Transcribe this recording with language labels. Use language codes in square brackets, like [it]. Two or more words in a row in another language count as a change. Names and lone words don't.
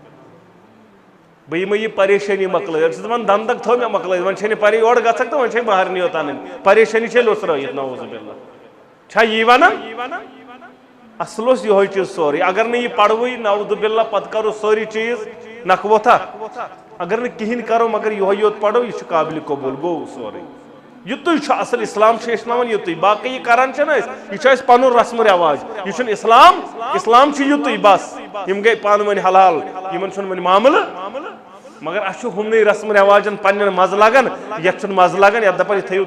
[ks] بہ یمے یہ پریشانی مکلٲیِتھ دپان دندک تھو مے مکلٲیِتھ وۄنۍ چھے پری یور گژھکھ تو وۄنۍ چھے مہرنی یوت انٕنۍ پریشانی چھے لوٚژرٲیِتھ [ar] نعوذ باللہ [ks] چھا یی ونان اصل اوس یہوے چیز سورُے اگر نہٕ یہ پڑوٕے [ar] نعوذ باللہ [ks] پتہٕ کرو سٲری چیز نکھٕ ووتھا اگر نہٕ کہیٖنۍ کرو مگر یہوے یوت پڑو یہ قابل قبول گوٚو سورُے یُتُے چھُ اصل اسلام چھُ ہیٚچھناوان یُتُے باقٕے یہ کران چھِنہ أسۍ یہِ چھُ اَسہِ پنُن رسم رواج یہ چھُنہٕ اسلام اسلام چھُ یُتُے بس یم گٔے پانہٕ ؤنۍ حلال یمن چھُنہٕ وۄنۍ معاملہٕ مگر اس ہمنٕے رسم رواجن پنن مزٕ لگان یتھ چھُنہٕ مزٕ لگان یتھ دپان یہ تھٲیِو